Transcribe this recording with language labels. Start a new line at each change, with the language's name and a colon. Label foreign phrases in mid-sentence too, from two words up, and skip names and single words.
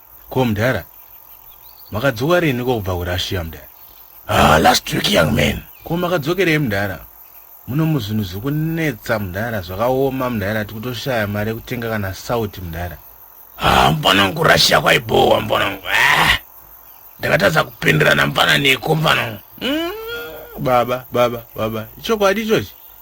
Shona: Ko, Mudhara, makadzoka rini kubva kuRussia, Mudhara?
English: Ah, last week, young man.
Shona: Ko, makadzokerei, Mudhara? Muno muzvinhu zviri kunetsa, Mudhara, zvakaoma, Mudhara, tiri kutoshaya mari yekutenga kana sauti, Mudhara. Ah, mufana wangu, Russia kwaibowa, mufana wangu. Ah, ndakatadza kupindirana, mufana, neko, mufana wangu. Mm, baba, baba, baba, ichokwadi ichochi?